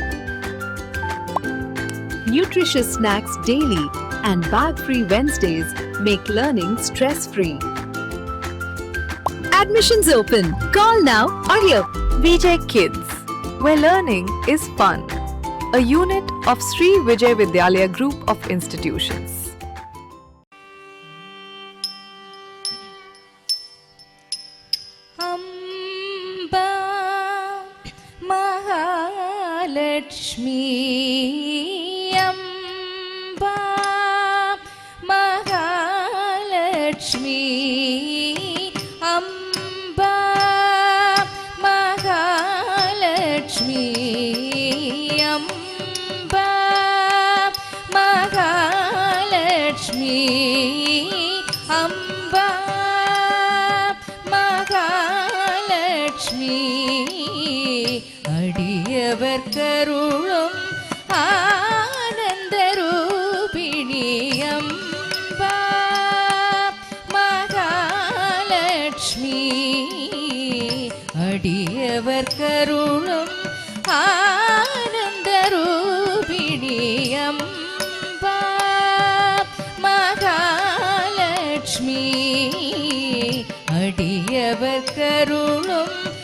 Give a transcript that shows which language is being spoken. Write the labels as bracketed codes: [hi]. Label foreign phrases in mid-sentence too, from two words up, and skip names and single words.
[en] Nutritious snacks daily and bag-free Wednesdays make learning stress-free. Admissions open. Call now or here. Vijay Kids, where learning is fun. A unit of Sri Vijay Vidyalaya Group of Institutions. [ta] Amba Mahalakshmi, Amba Mahalakshmi, Amba Mahalakshmi, Amba Mahalakshmi, Amba Mahalakshmi, அடியவர் கருளும் ஆனந்தரூபிணி அம்பா மகாலட்சுமி, அடியவர் கருளும் ஆனந்தரூபிணி அம்பா மகாலட்சுமி, அடியவர் கருளும்